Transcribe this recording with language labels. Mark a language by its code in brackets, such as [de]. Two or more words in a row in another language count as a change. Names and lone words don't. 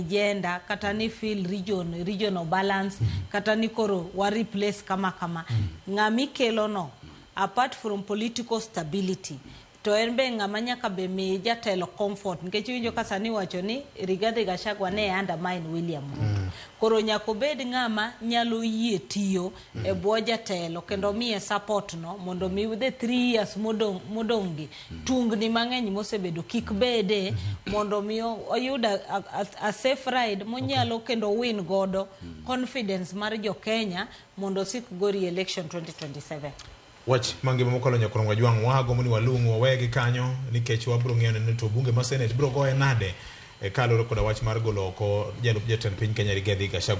[luo] gender kata ni [en] feel regional balance [luo] kata ni koro wa replace kama ng'ami kelo no [en] apart from political stability [luo] to en be ng'ama nyaka be mi jatelo comfort nikech winjo ka sani wacho ni Rigathi Gachagua ne undermine William Ruto koro nyako bed ng'ama nyalo yie tiyo e bwo jatelo kendo miye support no mondo mi [en] the 3 years [luo] modongi tungni mang'eny mosebedo kik bede mondo mi oyuda [en] a safe ride [luo] monyalo kendo win godo confidence mar jo Kenya mondo sik go re-election 2027 wach mangima mokalo nyakorwa jwang wago moni walungu wawegi kanyo nikech wabro ng'eyo ni to bunge ma Senate bro goye nade kalore koda wach mar golo oko jalup jatend piny Kenya Rigathi Gachagua.